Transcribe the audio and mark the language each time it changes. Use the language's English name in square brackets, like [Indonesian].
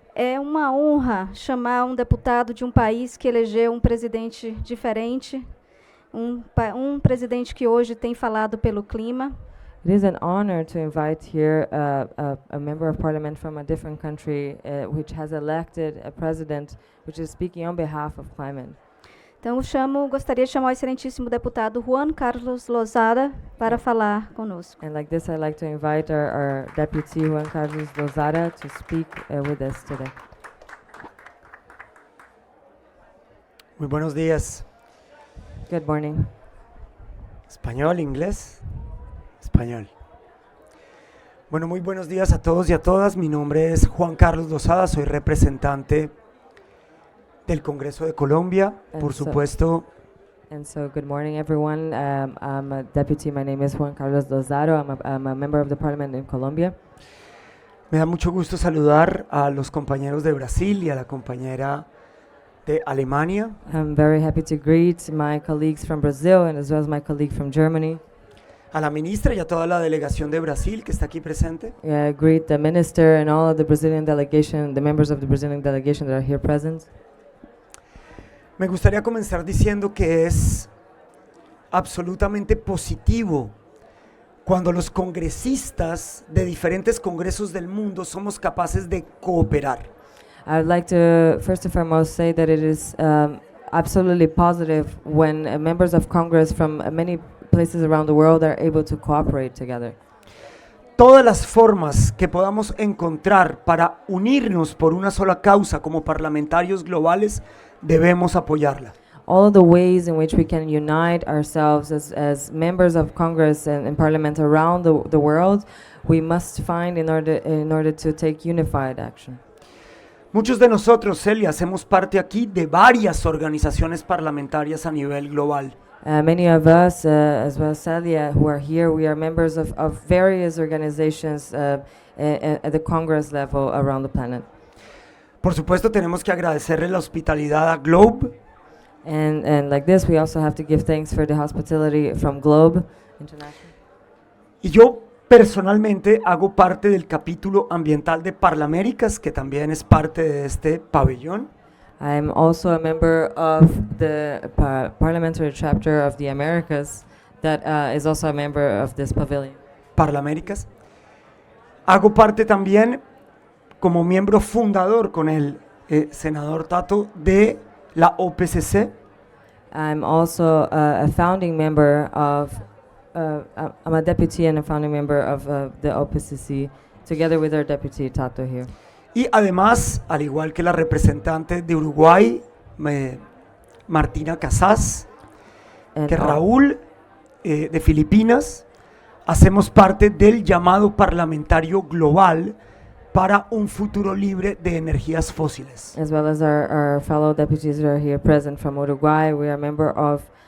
[Portuguese] É uma honra chamar um deputado de um país que elegeu um presidente diferente, um presidente que hoje tem falado pelo clima. [English] It is an honor to invite here a member of parliament from a different country which has elected a president which is speaking on behalf of climate. [Portuguese] Então, gostaria de chamar o excelentíssimo deputado Juan Carlos Lozada para falar conosco. [English] And like this, I'd like to invite our deputy Juan Carlos Lozada to speak with us today. [Spanish] Muy buenos días. [English] Good morning. [Spanish] ¿Español, inglés? Español. Bueno, muy buenos días a todos y a todas. Mi nombre es Juan Carlos Lozada, soy representante del Congreso de Colombia, por supuesto. [English] And so, good morning, everyone. I'm a deputy. My name is Juan Carlos Lozado. I'm a member of the parliament in Colombia. [Spanish] Me da mucho gusto saludar a los compañeros de Brasil y a la compañera de Alemania. [English] I'm very happy to greet my colleagues from Brazil and as well as my colleague from Germany. [Spanish] A la ministra y a toda la delegación de Brasil que está aquí presente. [English] Greet the minister and all of the Brazilian delegation, the members of the Brazilian delegation that are here present. [Spanish] Me gustaría comenzar diciendo que es absolutamente positivo cuando los congresistas de diferentes congresos del mundo somos capaces de cooperar. [English] I would like to first and foremost say that it is absolutely positive when members of Congress from many places around the world are able to cooperate together. [Spanish] Todas las formas que podamos encontrar para unirnos por una sola causa como parlamentarios globales, debemos apoyarla. [English] all of the ways in which we can unite ourselves as members of Congress and Parliament around the world, we must find in order to take unified action. [Spanish] Muchos de nosotros, Celia, hacemos parte aquí de varias organizaciones parlamentarias a nivel global. [English] Many of us, as well as Celia, who are here, we are members of various organizations at the Congress level around the planet. [Spanish] Por supuesto, tenemos que agradecerle la hospitalidad a Globe, [English] And like this, we also have to give thanks for the hospitality from Globe International. [Spanish] y yo personalmente hago parte del capítulo ambiental de Parlaméricas, que también es parte de este pabellón. [English] I'm also a member of the parliamentary chapter of the Americas that is also a member of this pavilion. [Spanish] Parlaméricas. Hago parte también como miembro fundador con el senador Tato de la OPCC. [English] I'm also a founding member of, I'm a deputy and a founding member of the OPCC, together with our deputy Tato here. [Spanish] Y además, al igual que la representante de Uruguay, Martina Casas, [English] And [Spanish] que Raúl de Filipinas, hacemos parte del llamado parlamentario global para un futuro libre de energías fósiles. [English] as well as our fellow deputies that are here present from Uruguay, we are a member of